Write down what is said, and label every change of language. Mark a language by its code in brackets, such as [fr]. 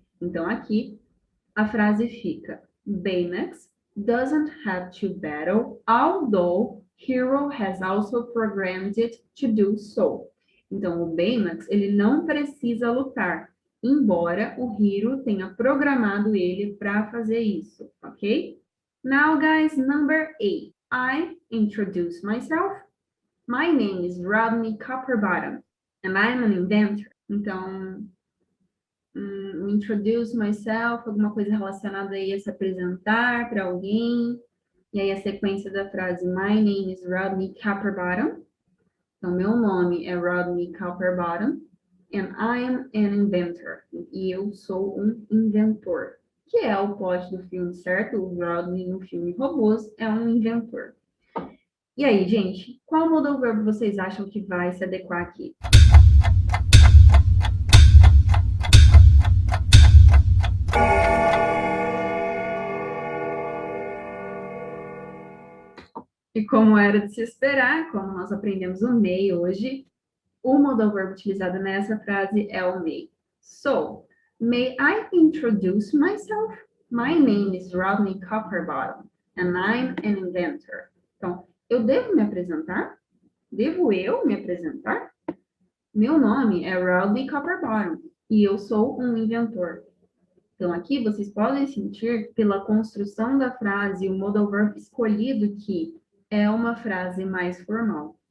[pt] Então, aqui, a frase fica: [en] Baymax doesn't have to battle, although Hero has also programmed it to do so. [pt] Então, o Baymax, ele não precisa lutar, embora o Hero tenha programado ele para fazer isso, ok? [en] Now, guys, number 8. I introduce myself. My name is Rodney Copperbottom, and I'm an inventor. [pt] Então, [en] introduce myself, [pt] alguma coisa relacionada aí a se apresentar para alguém. E aí a sequência da frase, [en] my name is Rodney Copperbottom. [pt] Então, meu nome é Rodney Copperbottom. [en] And I am an inventor. [pt] E eu sou um inventor. Que é o plot do filme, certo? O Rodney no filme Robôs é um inventor. E aí, gente, qual modal verbo vocês acham que vai se adequar aqui? E como era de se esperar, como nós aprendemos o may hoje, o modal verbo utilizado nessa frase é o may. [en] So, may I introduce myself? My name is Rodney Copperbottom, and I'm an inventor. [pt] Então, eu devo me apresentar? Devo eu me apresentar? Meu nome é Rodney Copperbottom, e eu sou um inventor. Então, aqui vocês podem sentir, pela construção da frase, o modal verb escolhido que é uma frase mais formal.